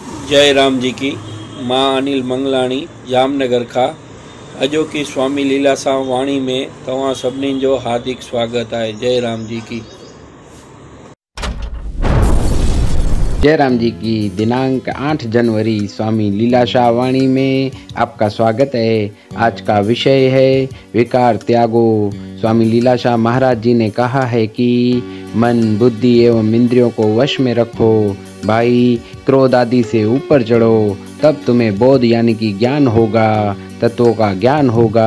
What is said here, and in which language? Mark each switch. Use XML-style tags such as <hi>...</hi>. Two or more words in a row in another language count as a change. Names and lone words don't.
<sd>जय राम जी की। मां अनिल मंगलाणी जामनगर खां अॼोकी स्वामी लीलाशाह वाणी में तव्हां सभिनी जो हार्दिक स्वागत है। जय राम जी की। जय राम जी की।</sd> <hi>दिनांक 8 जनवरी स्वामी लीलाशाह वाणी में आपका स्वागत है। आज का विषय है विकार त्यागो। स्वामी लीलाशाह महाराज जी ने कहा है कि मन, बुद्धि एवं इंद्रियों को वश में रखो भाई, क्रोध आदि से ऊपर चढ़ो, तब तुम्हें बोध यानी कि ज्ञान होगा, तत्वों का ज्ञान होगा।</hi>